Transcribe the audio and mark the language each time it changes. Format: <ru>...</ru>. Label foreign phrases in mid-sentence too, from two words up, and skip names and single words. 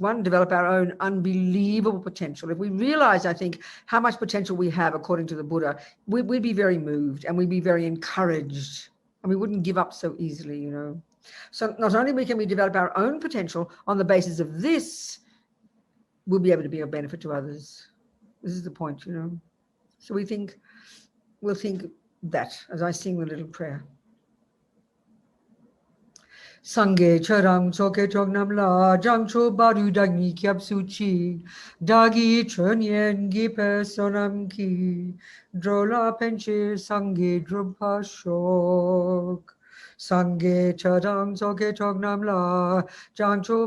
<en>One, develop our own unbelievable potential. If we realize, I think, how much potential we have according to the Buddha, we'd be very moved and we'd be very encouraged, and we wouldn't give up so easily, So not only can we develop our own potential, on the basis of this, we'll be able to be of benefit to others. This is the point, So we'll think that as I sing the little prayer.</en> <bo>སངས་རྒྱས་ཆོས་དང་ཚོགས་ཀྱི་མཆོག་རྣམས་ལ་བྱང་ཆུབ་བར་དུ་བདག་ནི་སྐྱབས་སུ་མཆི་བདག་གིས་ཆོས་ཉན་བགྱིས་པའི་བསོད་ནམས་ཀྱིས འགྲོ་ལ་ཕན་ཕྱིར་སངས་རྒྱས་འགྲུབ་པར་ཤོག་སངས་རྒྱས་ཆོས་དང་ཚོགས་ཀྱི་མཆོག་རྣམས་ལ་བྱང་ཆུབ</bo>